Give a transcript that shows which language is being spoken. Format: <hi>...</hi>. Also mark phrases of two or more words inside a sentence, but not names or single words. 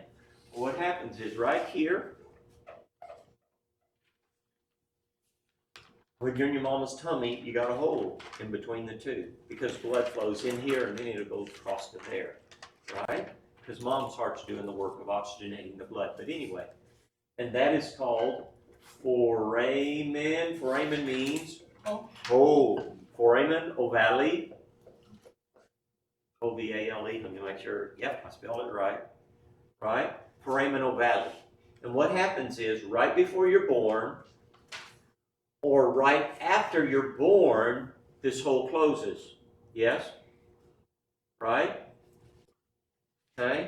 <en>Well, what happens is right here, when you're in your mama's tummy, you got a hole in between the two because blood flows in here and then it'll go across to there, right? Because mom's heart's doing the work of oxygenating the blood. But anyway, and that is called foramen. Foramen means hole. Foramen ovale. O-V-A-L-E. Let me make sure. Yep, I spelled it right. Right? Foramen ovale. And what happens is right before you're born, or right after you're born, this hole closes. Yes? Right? Okay?</en>